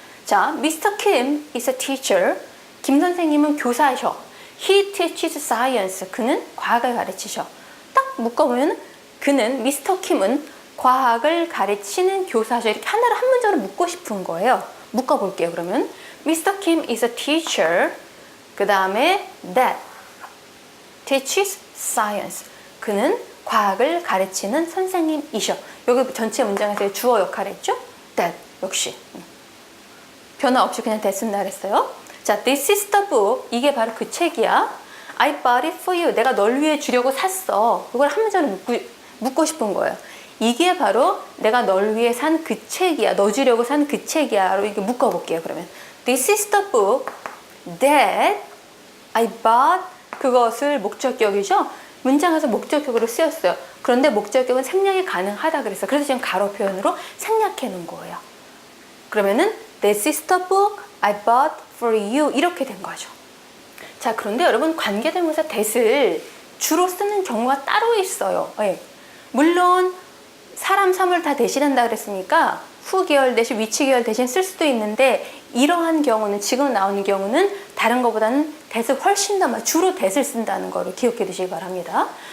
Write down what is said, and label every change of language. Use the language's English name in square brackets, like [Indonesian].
[English] 자, Mr. Kim is a teacher. [Korean] 김 선생님은 교사셔. [English] He teaches science. [Korean] 그는 과학을 가르치셔. 딱 묶어보면 그는 Mr. Kim은 과학을 가르치는 교사셔. 이렇게 하나로 한 문장으로 묶고 싶은 거예요. 묶어볼게요. 그러면 [English] Mr. Kim is a teacher. [Korean] 그 다음에 [English] that teaches science. [Korean] 그는 과학을 가르치는 선생님이셔. 여기 전체 문장에서 주어 역할을 했죠? that 역시 변화 없이 그냥 됐습니다 그랬어요. [English] 자, this is the book. [Korean] 이게 바로 그 책이야. [English] I bought it for you. [Korean] 내가 널 위해 주려고 샀어. 이걸 한 문장으로 묻고 싶은 거예요. 이게 바로 내가 널 위해 산 그 책이야. 너 주려고 산 그 책이야. 이렇게 묶어볼게요. 그러면 [English] this is the book that I bought. [Korean] 그것을 목적격이죠. 문장에서 목적격으로 쓰였어요. 그런데 목적격은 생략이 가능하다 그랬어요. 그래서 지금 가로 표현으로 생략해 놓은 거예요. 그러면은 [English] This is the book I bought for you. [Korean] 이렇게 된 거죠. 자, 그런데 여러분 관계대명사 that을 주로 쓰는 경우가 따로 있어요. 네. 물론 사람, 사물 다 대신한다 그랬으니까 후계열 대신 위치계열 대신 쓸 수도 있는데 이러한 경우는 지금 나오는 경우는 다른 것보다는 that을 훨씬 더 주로 that을 쓴다는 거를 기억해 두시기 바랍니다.